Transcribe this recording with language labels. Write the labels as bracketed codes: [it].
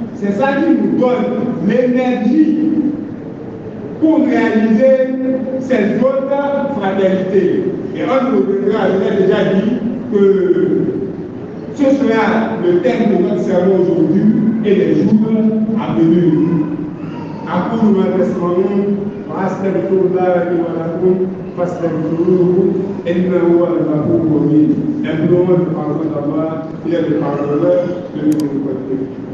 [fr] C'est ça qui nous donne l'énergie pour réaliser ces autres fraternités. Et on nous reviendra, je l'ai déjà dit, que ce sera le thème de notre sermon aujourd'hui et les jours à venir. [ar] أقول ما تسمعون وأستغفر الله لي ولكم فاستغفروه إنه هو الغفور الرحيم. [fr] Employons le pardon d'Allah, il est le pardonneur, le miséricordieux.